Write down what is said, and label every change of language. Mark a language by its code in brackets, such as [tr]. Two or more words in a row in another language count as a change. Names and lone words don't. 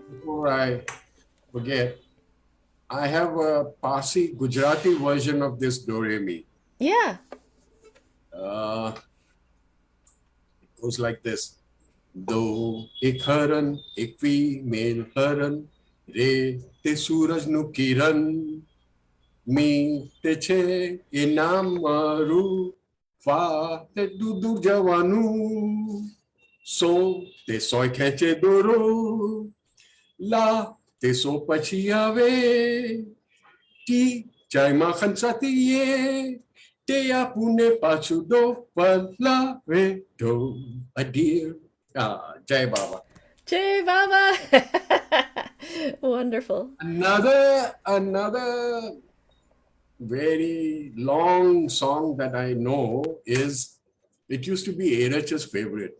[en] Before I forget, I have a Parsi Gujarati version of this Do Re Mi. Yeah. It goes like this. [gu] ડો એક હરણ, એક female હરણ, રે તે સૂરજ નું કિરણ, મી તે છે ઈનામ મારુ, ફા તે દૂધુ જવાનું, સો તે સોય ખેંચે દોરો, લા તે સો પાછી આવે, ટી ચા માખણ સાથે, તે આપણે પાછું ડો પલાવે ડો, [en] a dear. [hi] जय बाबा. जय बाबा. [en] Wonderful. Another very long song that I know is, it used to be Erach's favorite.